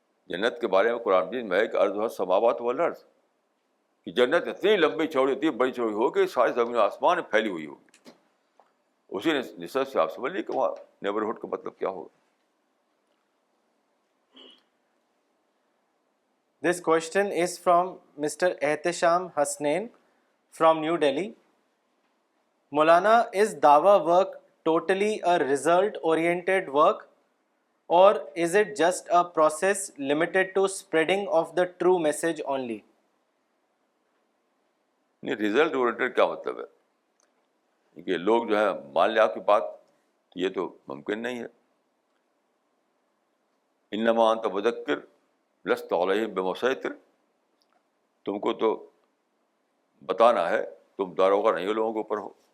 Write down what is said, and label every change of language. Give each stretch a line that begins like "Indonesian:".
Urdu: جنت کے بارے میں قرآن مجید میں ہے کہ ارض سماوات والارض، کہ جنت اتنی لمبی چوڑی اتنی بڑی چوڑی ہوگی ساری زمین آسمان میں پھیلی ہوئی ہوگی. اسی نسبت سے آپ سمجھ لیجیے کہ وہاں نیبرہڈ کا مطلب کیا ہوگا.
English: This question is from Mr. Ehtesham Hasnain from New Delhi. Maulana, is Dawa work totally a result-oriented work, or is it just a process limited to spreading of the true message only?
Urdu: نہیں، result oriented کیا مطلب ہے کہ لوگ جو ہے مان لیں آپ کی بات، یہ تو ممکن نہیں ہے.
Arabic: انما انت مذکر لست علیہم بمسیطر،
Urdu: تم کو تو بتانا ہے، تم داروغہ نہیں ہو لوگوں کے اوپر ہو.